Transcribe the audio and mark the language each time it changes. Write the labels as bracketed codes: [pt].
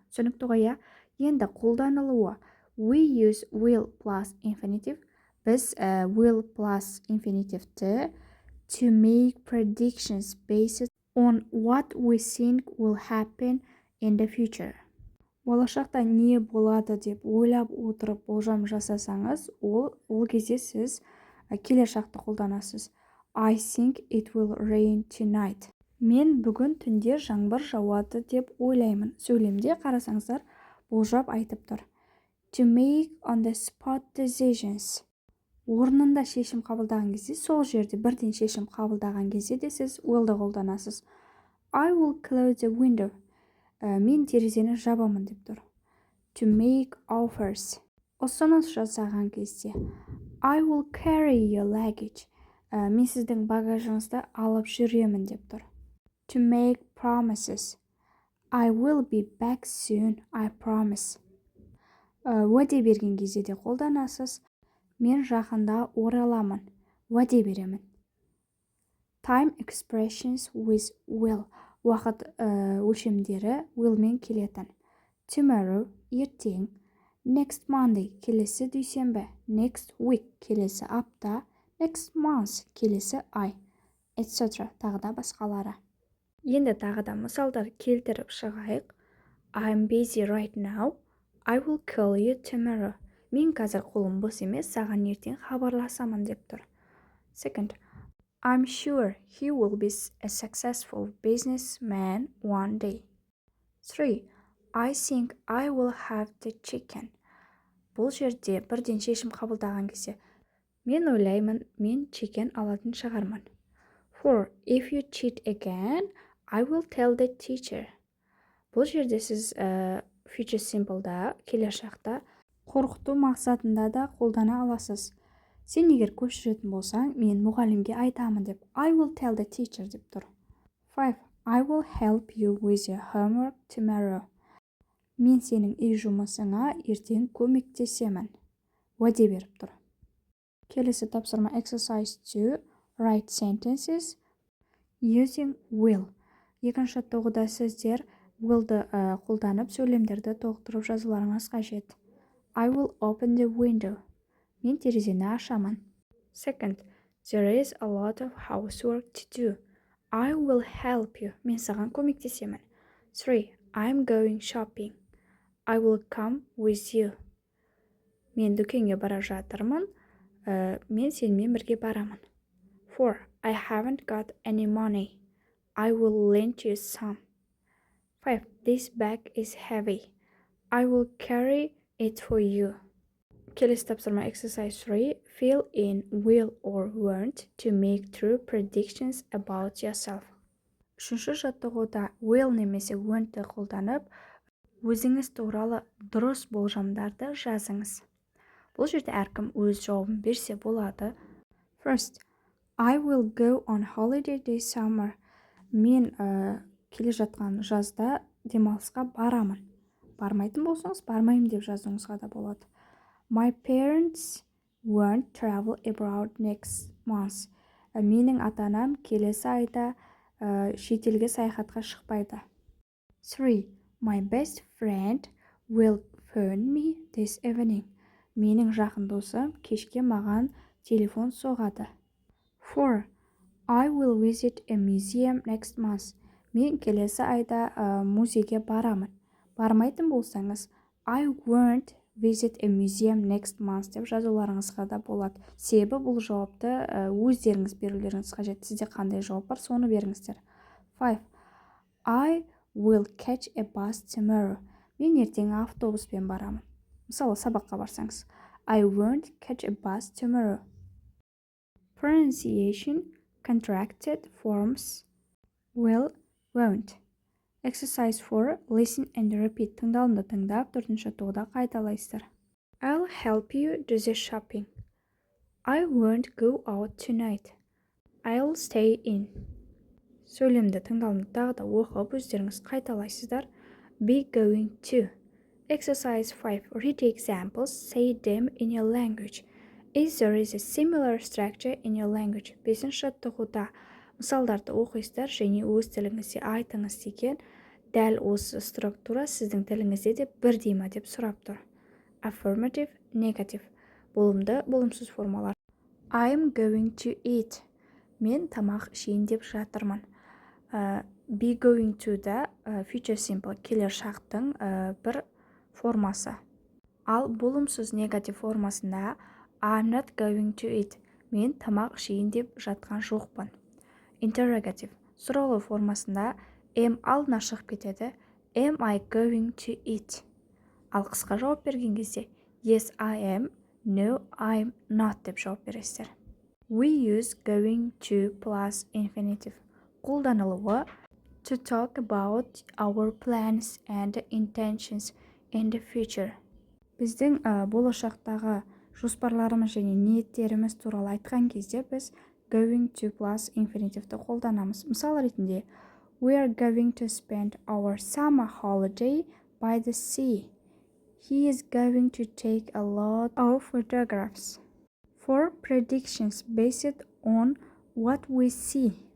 [kk] Түсінікті ғой, иә? Енді қолданылуы. [en] We use will plus infinitive. Біз will plus infinitive-ті to make predictions based on what we think will happen in the future. [kk] Болашақта не болады деп ойлап отырып болжам жасасаңыз, ол кезде сіз келер шақты қолданасыз. [en] I think it will rain tonight. [kk] Мен бүгін түнде жаңбыр жауады деп ойлаймын. Сөйлемде қарасаңыздар, болжап айтып тұр. [en] To make on the spot decisions. [kk] Орнында шешім қабылдаған кезде, сол жерде бірден шешім қабылдаған кезде де сіз will'ды қолданасыз. [en] I will close the window. [kk] Мен терезені жабамын деп тұр. [en] To make offers. [kk] Ұсыныс жасаған кезде. [en] I will carry your luggage. [kk] Мен сіздің багажыңызды алып жүремін деп тұр. [en] To make promises. I will be back soon, I promise. [kk] Уәде берген кезде де қолданасыз. Мен жақында ораламын. Уәде беремін. [en] Time expressions with will. [kk] Уақыт өлшемдері will-мен келетін. Tomorrow, ертең. [en] Next Monday, [kk] келесі дүйсенбі. [en] Next week, [kk] келесі апта. [en] Next month, [kk] келесі ай. Etc. Тағы да басқалары. Енді тағы да мысалдар келтіріп шығайық. [en] I'm busy right now. I will call you tomorrow. [kk] Мен қазір қолым бос емес, саған ертең хабарласамын деп тұр. [en] Second. I'm sure he will be a successful businessman one day. 3. I think I will have the chicken. [kk] Бұл жерде бірден шешім қабылдаған кезде. Мен ойлаймын, мен chicken алатын шығармын. [en] 4. If you cheat again, I will tell the teacher. [kk] Бұл жерде сіз future simple-да, келер шақта, қорқыту мақсатында да қолдана аласыз. Сен егер көшіретін болсаң, мен мұғалімге айтамын деп. [en] I will tell the teacher [kk] деп тұр. [en] 5. I will help you with your homework tomorrow. [kk] Мен сенің үй жұмысыңа ертең көмектесемін. Уәде беріп тұр. Келесі тапсырма exercise 2. [en] Write sentences using will. [kk] Екінші жаттығуда сіздер will'ды қолданып сөйлемдерді толықтырып жазуларыңыз қажет. [en] I will open the window. [kk] Мен терезені ашамын. [en] Second, there is a lot of housework to do. I will help you. [kk] Мен саған көмектесемін. [en] 3. I'm going shopping. I will come with you. [kk] Мен дүкенге бара жатырмын. Мен сенімен бірге барамын. [en] 4. I haven't got any money. I will lend you some. 5. This bag is heavy. I will carry it for you. [kk] Келесі тапсырма exercise 3. [en] Fill in will or won't to make true predictions about yourself. [kk] Үшінші жаттығуда will немесе won't-ты қолданып, өзіңіз туралы дұрыс болжамдарды жазыңыз. Бұл жерде әркім өз жауабын берсе болады. [en] First, I will go on holiday this summer. [kk] Мен келе жатқан жазда демалысқа барамын. Бармайтын болсаңыз, бармаймын деп жазуыңызға да болады. [en] My parents won't travel abroad next month. [kk] Менің ата-анам келесі айда шетелге саяхатқа шықпайды. [en] 3. My best friend will phone me this evening. [kk] Менің жақын досым кешке маған телефон соғады. [en] 4. I will visit a museum next month. [kk] Мен келесі айда музейге барамын. Бармайтын болсаңыз, [en] I won't visit a museum next month [kk] деп жазуларыңызға да болады. Себебі бұл жауапты өздеріңіз берулеріңіз қажет. Сізде қандай жауап бар, соны беріңіздер. [en] 5. I will catch a bus tomorrow. [kk] Мен ертең автобуспен барамын. Мысалы, сабаққа барсаңыз. [en] I won't catch a bus tomorrow. Pronunciation, contracted forms, will, won't. Exercise 4. Listen and repeat. [kk] Тыңдалымды тыңдап, 4-ші тоғда қайталайсыздар. [en] I'll help you do the shopping. I won't go out tonight. I'll stay in. [kk] Сөйлемді тыңдалымды тағы да оқып, өздеріңіз қайталайсыздар. [en] Be going to. Exercise 5. Read the examples. Say them in your language. Is there is a similar structure in your language? [kk] 5-ші тоғда мысалдарды оқисыздар және өз тіліңізде айтыңыз деген дәл осы структура сіздің тіліңізде де бірдей ма деп сұрап тұр. [en] Affirmative, negative. [kk] Болымды, болымсыз формалар. [en] I'm going to eat. [kk] Мен тамақ ішейін деп жатырмын. Be going to да future simple келер шақтың бір формасы. Ал болымсыз негатив формасында [en] I'm not going to eat. [kk] Мен тамақ ішейін деп жатқан жоқпын. [en] Interrogative. [kk] Сұраулы формасында am алдына шығып кетеді. [en] Am I going to eat? [kk] Ал қысқа жауап берген кезде [en] yes, I am, no, I'm not [kk] деп жауап бересіздер. [en] We use going to plus infinitive. Қолданылуы to talk about our plans and intentions in the future. [kk] Біздің болашақтағы жоспарларымыз және ниеттеріміз туралы айтқан кезде біз going to plus infinitive-ті қолданамыз. Мысал ретінде, [en] we are going to spend our summer holiday by the sea. He is going to take a lot of photographs. For predictions based on what we see.